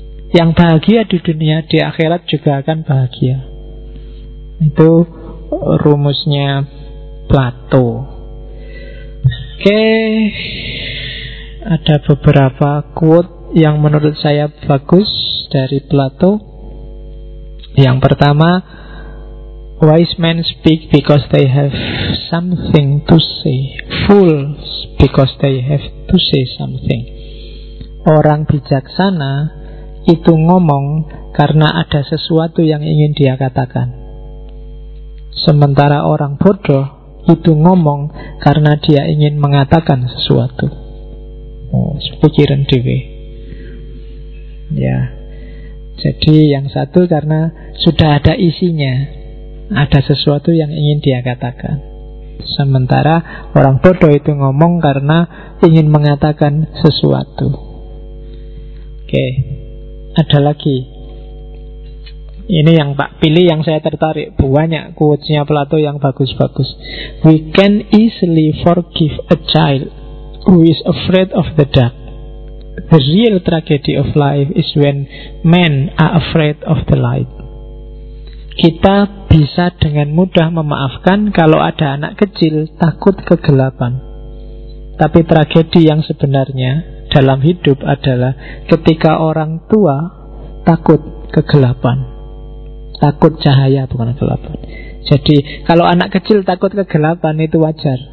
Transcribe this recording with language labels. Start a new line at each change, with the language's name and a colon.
Indonesian: Yang bahagia di dunia, di akhirat juga akan bahagia. Itu rumusnya Plato. Oke, ada beberapa quote yang menurut saya bagus dari Plato.
English: Yang pertama, wise men speak because they have something to say. Fools because they have to say something.
Indonesian: Orang bijaksana itu ngomong karena ada sesuatu yang ingin dia katakan. Sementara orang bodoh itu ngomong karena dia ingin mengatakan sesuatu. Pikiran dewe. Ya. Jadi yang satu karena sudah ada isinya, ada sesuatu yang ingin dia katakan. Sementara orang bodoh itu ngomong karena ingin mengatakan sesuatu. Oke. Ada lagi. Ini yang Pak pilih, yang saya tertarik. Banyak quotes-nya Plato yang bagus-bagus.
English: We can easily forgive a child who is afraid of the dark. The real tragedy of life is when men are afraid of the light.
Indonesian: Kita bisa dengan mudah memaafkan kalau ada anak kecil takut kegelapan. Tapi tragedi yang sebenarnya dalam hidup adalah ketika orang tua takut kegelapan. Takut cahaya, bukan kegelapan. Jadi kalau anak kecil takut kegelapan itu wajar.